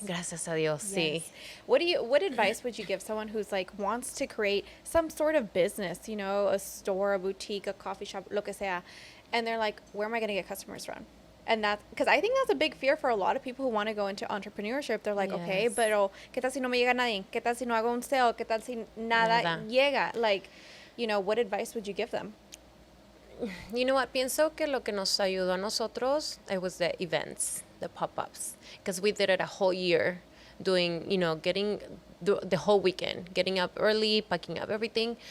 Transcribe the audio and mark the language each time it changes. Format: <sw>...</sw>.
<es>Gracias a Dios, sí.</es> <en>Yes. What advice would you give someone who's like wants to create some sort of business, a store, a boutique, a coffee shop,</en> <es>lo que sea,</es> <en>and they're like, where am I going to get customers from? And that's because I think that's a big fear for a lot of people who want to go into entrepreneurship. They're like, okay, Yes.</en> <es>pero ¿qué tal si no me llega nadie? ¿Qué tal si no hago un sale? ¿Qué tal si nada llega?</es> <en>Like, what advice would you give them? You know what?</en> <es>Pienso que lo que nos ayudó a nosotros,</es> <en>it was the events, the pop-ups. Because we did it a whole year, doing, getting the whole weekend, getting up early, packing up everything.</en>